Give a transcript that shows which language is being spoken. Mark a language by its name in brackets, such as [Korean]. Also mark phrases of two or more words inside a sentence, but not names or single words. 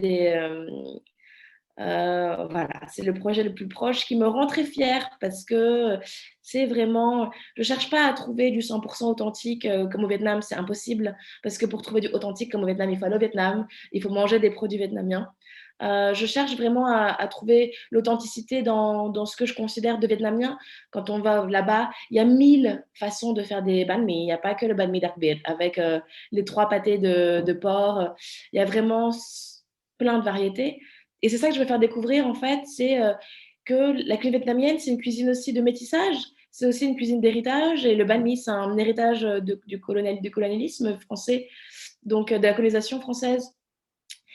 [French] Et voilà, c'est le projet le plus proche qui me rend très fière parce que c'est vraiment, je cherche pas à trouver du 100% authentique comme au Vietnam, c'est impossible parce que pour trouver du authentique comme au Vietnam, il faut aller au Vietnam, il faut manger des produits vietnamiens. Je cherche vraiment à trouver l'authenticité dans ce que je considère de vietnamien. Quand on va là-bas, il y a 1000 façons de faire des banh mi. Il n'y a pas que le [Vietnamese] banh mi đặc biệt [French] avec les 3 pâtés de porc. Il y a vraiment plein de variétés. Et c'est ça que je veux faire découvrir, en fait, c'est que la cuisine vietnamienne, c'est une cuisine aussi de métissage, c'est aussi une cuisine d'héritage, et le banh mi, c'est un héritage du colonialisme français, donc de la colonisation française.